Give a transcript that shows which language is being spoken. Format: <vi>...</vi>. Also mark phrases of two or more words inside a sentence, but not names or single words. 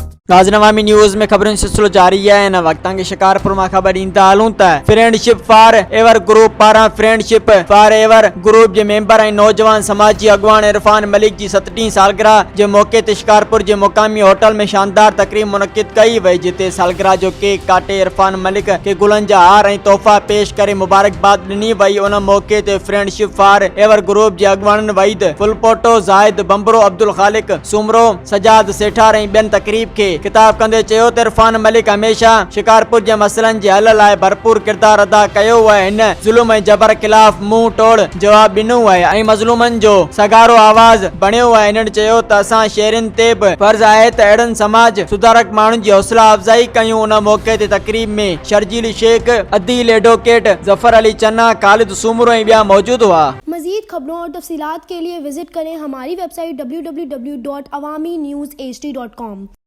<sd>नाज़रीन अवामी न्यूज़ में खबरों सिलसिलो जारी है। इन वक्तां के शिकारपुर में खबर ईंदा हलूं त फ्रेंडशिप फॉर एवर ग्रुप पारा फ्रेंडशिप फॉर एवर ग्रुप जे मेंबर ऐं नौजवान समाजी अगवान इरफान मलिक जी 37 सालगिरह जे मौके ते शिकारपुर जे मुकामी होटल में शानदार तकरीब मुनक़िद कई वई, जिते सालगिरह जो केक काटे इरफान मलिक के गुलन जा हार ऐं तोहफ़ा पेश करे मुबारकबाद ॾिनी वई। उन मौके ते फ्रेंडशिप फॉर एवर ग्रुप जे अगवान वहीद फुलपोटो ज़ाहिद बंबरो अब्दुल खालिक सुमरो सजाद सेठार ऐं ॿियनि तकरीब के खिताब कंदे चयो त इरफान मलिक हमेशा शिकारपुर जे मसइलनि जे हल लाइ भरपूर किरदार अदा कयो आहे। हिन ज़ुल्म ऐं जबर खिलाफ़ मुंह तोड़ जवाब ॾिनो आहे ऐं मज़लूमनि जो सगारो आवाज़ बणियो आहे। इन्हनि चयो त असां शहरनि ते बि फर्ज़ आहे त अहिड़नि समाज सुधारक माण्हुनि जी हौसला अफ़ज़ाई कयूं। उन मौके ते तकरीब में शर्जील शेख, अदील एडवोकेट, जफर अली चन्ना, खालिद सुमरो ऐं ॿिया मौजूद हुआ।</sd> <ur>مزید خبروں اور تفصیلات کے لیے وزٹ کریں ہماری ویب سائٹ www.awamiNewsHD.com.</ur>